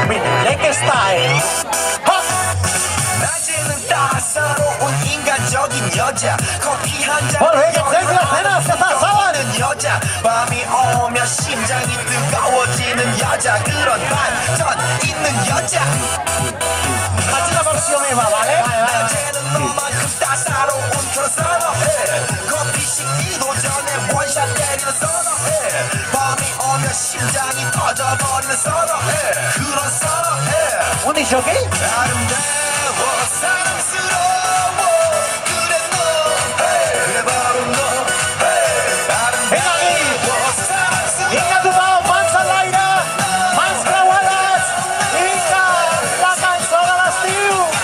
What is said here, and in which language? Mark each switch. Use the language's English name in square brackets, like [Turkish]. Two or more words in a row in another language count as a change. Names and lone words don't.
[Korean] Minileke Style. 낮에는 따사로운 인간적인 여자. 커피 한 잔. [Spanish] ¡Hola, [Korean] 여자. 밤이 오면 심장이 뜨거워지는 여자. 그런 반전 있는 여자. [Catalan] Faig una versió meva, vale? [Korean] 낮에는 너만큼 따사로운 그런 선어해. 커피 식기도 전에 원샷 때리는 선어해. 밤이 오면 심장이 터져버리는 선어해. 그런 선어해. [Catalan] Un disjockey? [Korean] 아름다워 사랑스러워 그래 너 그래 바로 너 아름다워 사랑스러워 [Catalan] Vinga, tothom, mans a l'aire, mans creuades, vinga, la cançó de l'estiu.